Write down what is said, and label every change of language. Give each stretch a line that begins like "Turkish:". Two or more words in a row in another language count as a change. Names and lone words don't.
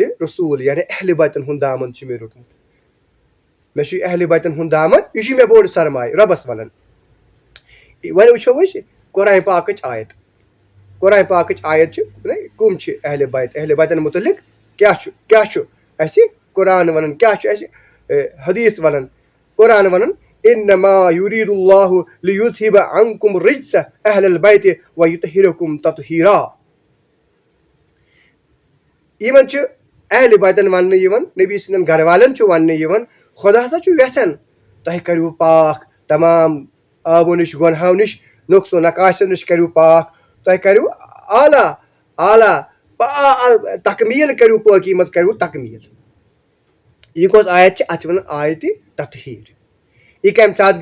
Kashmiri: رسوٗل یعنی اہلِ بیتن ہُنٛد دامن چھُ مےٚ روٚٹمُت مےٚ چھُ اہلِ بیتن ہُنٛد دامن یہِ چھُ مےٚ بوٚڑ سرمایہ رۄبس ونان وۄنۍ وٕچھو أسۍ قرآنہِ پاکٕچ آیت چھِ کٕم چھِ اہلِ بیتن متعلق کیاہ چھُ اسہِ قرآن ونان کیاہ چھُ اسہِ حدیث ونان قرآن ونان
Arabic: انما یریٖدُ اللہ لیُذہِبَ عنکُم الرجس اہل البیتِ ویطہرکم تطہیرا
Kashmiri: یِمن چھِ اہلِ بیتن وننہٕ یِوان نبی سٕنٛدٮ۪ن گرٕ والٮ۪ن چھُ وننہٕ یِوان خۄدا ہسا چھُ یژھان تۄہہِ کٔرِو پاک تمام آبو نِش گۄنہو نِش نۄقص و نقاصو نِش کٔرِو پاک تۄہہِ کٔرِو اعلیٰ تکمیٖل کٔرِو پٲکی منٛز کٔرِو تکمیٖل یہِ کۄس آیت چھِ اتھ چھِ ونان آیتِ تطہیٖر یہِ کمہِ ساتہٕ